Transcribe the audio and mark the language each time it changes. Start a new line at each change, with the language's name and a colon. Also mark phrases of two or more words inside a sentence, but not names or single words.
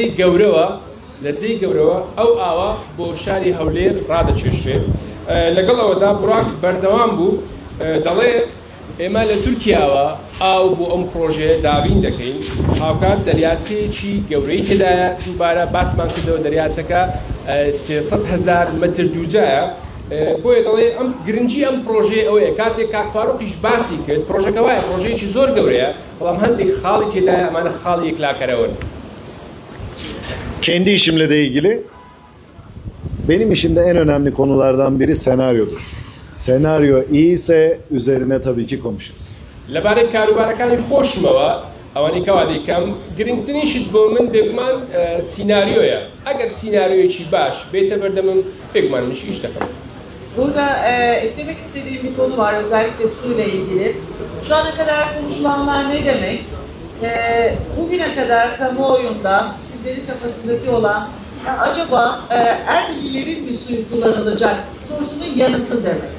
Central Kurdish: زەی گەورەوە ئەو ئاوە بۆ شاری هەولێر ڕادەچێشرێت لەگەڵ ئەوەدا بڕاک بەردەوام بوو دەڵێ ئێمە لە تورکیاوە ئاو بۆ ئەم پرۆژەیە دابین دەکەین هاوکات دەریاچەیەکی گەورەی تێدایە دووبارە باسمان کردەوە دەریاچەکە 300,000 متر دووجایە بۆیە دەڵێ ئەم گرنگی ئەم پرۆژەیە ئەوەیە کاتێک کاک فاروقیش باسی کرد پرۆژەکە وایە پرۆژەیەکی زۆر گەورەیە بەڵام هەندێک خاڵی تێدایە ئەمانە خاڵی یەکلاکەرەوەن.
Turkish: Kendi işimle de ilgili benim işimde en önemli konulardan biri senaryodur. Senaryo iyiyse üzerine tabii ki konuşuruz.
Central Kurdish: لەبارەی کاروبارەکانی خۆشمەوە ئەوانەی کەوا دەیکەم گرنگترینشت بۆ من بێگومان سیناریۆیە ئەگەر سیناریۆیەکی باش بێتە بەردەمم بێگومان منیش iş دەکەم.
Turkish: Burada eklemek istediğim bir konu var özellikle suyla ilgili. Şu ana kadar konuşulanlar ne demek? Bugüne kadar kamuoyunda sizlerin kafasındaki olan acaba Erbililerin mi suyu kullanılacak sorusunun yanıtı demek.